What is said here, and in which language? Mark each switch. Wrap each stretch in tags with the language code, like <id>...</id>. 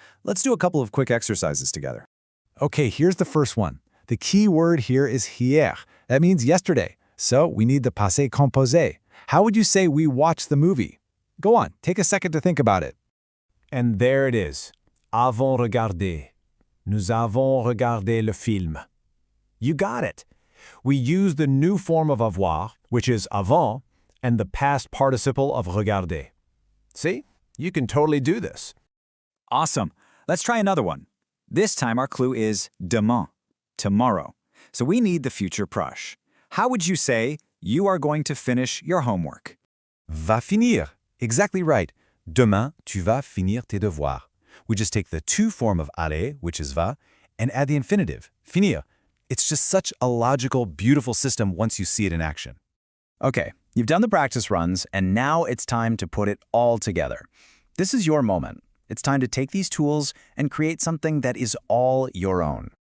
<en>Let's do a couple of quick exercises together. Okay, here's the first one. The key word here is hier. That means yesterday. So we need the passé composé. How would you say we watched the movie? Go on, take a second to think about it. And there it is.</en> <fr>avons regardé. Nous avons regardé le film.</fr> <en>You got it. We use the new form of avoir, which is avant, and the past participle of regarder. See? You can totally do this. Awesome. Let's try another one. This time our clue is demain, tomorrow. So we need the future proche. How would you say you are going to finish your homework?</en> <fr>Va finir.</fr> <en>Exactly right.</en> <fr>Demain, tu vas finir tes devoirs.</fr> <en>We just take the to form of aller, which is va, and add the infinitive, finir. It's just such a logical, beautiful system once you see it in action. Okay, you've done the practice runs, and now it's time to put it all together. This is your moment. It's time to take these tools and create something that is all your own.</en>